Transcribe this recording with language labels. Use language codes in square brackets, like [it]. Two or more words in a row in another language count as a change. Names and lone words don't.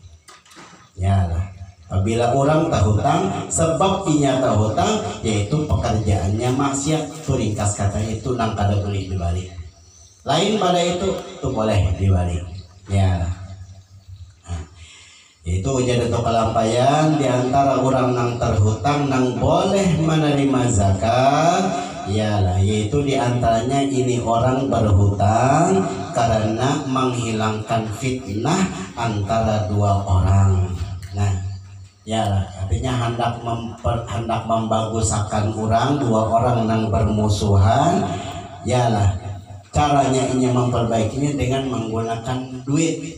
[bjn] Ya lah, apabila orang tahutang sebab inya tahutang yaitu pekerjaannya maksiat, itu ringkas katanya itu nang kada boleh diberi. [id] Lain pada itu boleh diberi. Ya lah. Itu jadi kelampaian di antara orang yang terhutang yang boleh menerima zakat, ialah yaitu di antaranya ini orang berhutang karena menghilangkan fitnah antara dua orang. Nah, ialah artinya hendak membaguskan orang, dua orang yang bermusuhan, ialah caranya ini memperbaikinya dengan menggunakan duit.